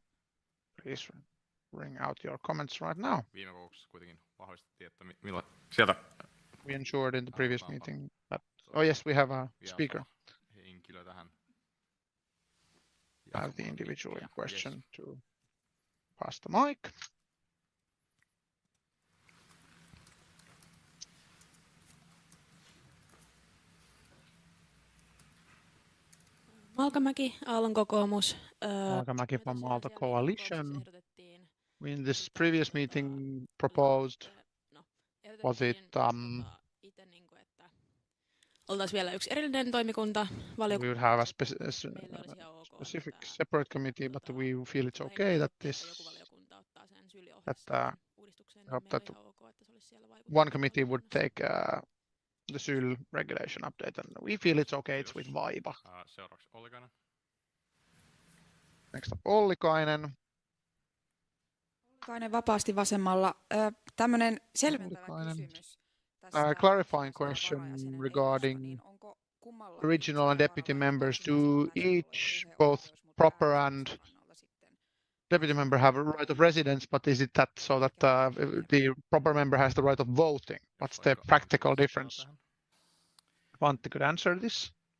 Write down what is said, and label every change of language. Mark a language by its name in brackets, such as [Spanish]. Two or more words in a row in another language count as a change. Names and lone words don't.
[English] Please bring out your comments right now. We ensured in the previous meeting that... Oh yes, we have a speaker. Have the individual in question to pass the mic. [Finnish] Malkamäki, Aallon kokoomus. [English] Malkamäki from Aalto Coalition. In this previous meeting proposed, was it [Finnish] oltaisiin vielä yksi erillinen toimikunta. [English] We would have a specific separate committee, but we feel it's okay that that one committee would take the SYL regulation update, and we feel it's okay. It's with AYYE. Next up, Ollikainen. [Finnish] Ollikainen vapaasti vasemmalla. Tämmöinen selventävä kysymys. [English] Clarifying question regarding original and deputy members. Do each, both proper and deputy member, have a right of residence, but is it that so that the proper member has the right of voting? What's the practical difference? Vantti could answer this.